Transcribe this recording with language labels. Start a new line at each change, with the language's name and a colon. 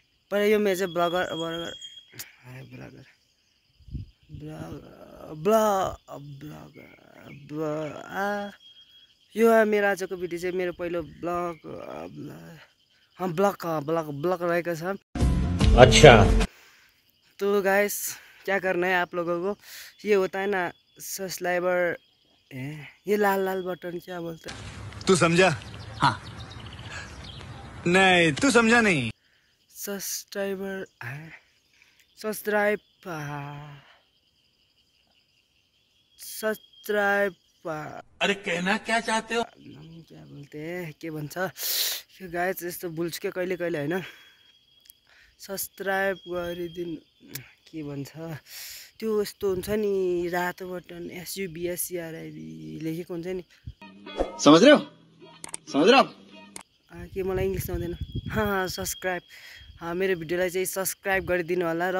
Nepali: पर यो मेरो चाहिँ यो मेरो आजको भिडियो चाहिँ मेरो पहिलो ब्लॉग रहेको छ.
Hindi: अच्छा. तो गाइस क्या करना है आप लोगों को, ये होता है ना सब्सक्राइबर, ये लाल लाल बटन क्या बोलते हैं? तू समझा? हाँ. नहीं तू समझा नहीं. सब्सक्राइबर सब्सक्राइब अरे कहना क्या चाहते हो? क्या बोलते हैं
Nepali: के भन्छ यो गाइस यस्तो भुल्छु के कहिले कहिले हैन. सब्सक्राइब गरिदिनु के भन्छ त्यो यस्तो हुन्छ नि रातो बटन SUBSCRIB लेखेको हुन्छ नि.
Hindi: समझ रहे हो
Nepali: के मलाई इंग्लिश आउँदैन. सब्सक्राइब मेरो भिडियोलाई चाहिँ सब्सक्राइब गरिदिनु होला र